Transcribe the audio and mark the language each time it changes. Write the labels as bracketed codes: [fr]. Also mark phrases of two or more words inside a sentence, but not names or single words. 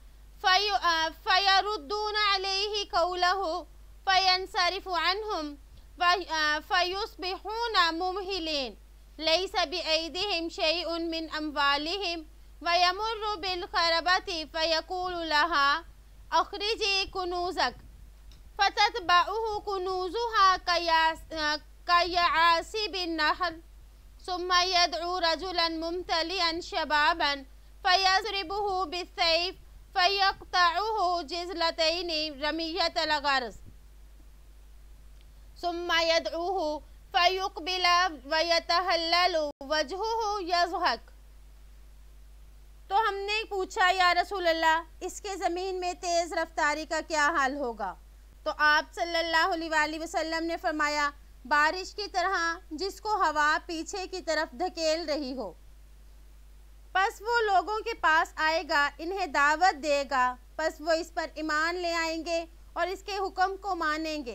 [ar] فیردون علیہ قولہ فینصرف عنہم فیصبحون ممہلین لیس بأیدہم شیء من اموالہم ویمر بالخربۃ فیقول لہا أخرجي كنوزك فتتبعه كنوزها كيعاسيب النحل ثم يدعو رجلا ممتلئا شبابا فيضربه بالسيف فيقطعه جزلتين رمية الغرض ثم يدعوه فيقبل ويتهلل وجهه يضحك. [hi] तो हमने पूछा, [ar] يا رسول الله, [hi] इसके ज़मीन में तेज़ रफ्तारी का क्या हाल होगा? तो आप [ar] صلى الله عليه وسلم [hi] ने फरमाया, बारिश की तरह जिसको हवा पीछे की तरफ धकेल रही हो। बस वो लोगों के पास आएगा, इन्हें दावत देगा, बस वो इस पर ईमान ले आएंगे और इसके हुक्म को मानेंगे।